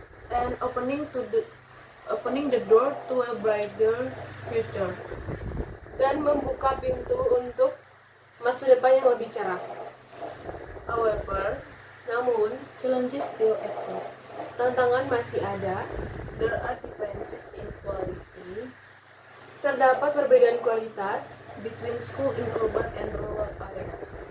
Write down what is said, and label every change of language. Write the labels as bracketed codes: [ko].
[en] and opening the door to a brighter future. [id] dan membuka pintu untuk masa depan yang lebih cerah. [en] However, [id] Namun, [en] challenges still exist. [id] tantangan masih ada. [en] There are differences in quality [id] Terdapat perbedaan kualitas [en] between school in urban and rural areas.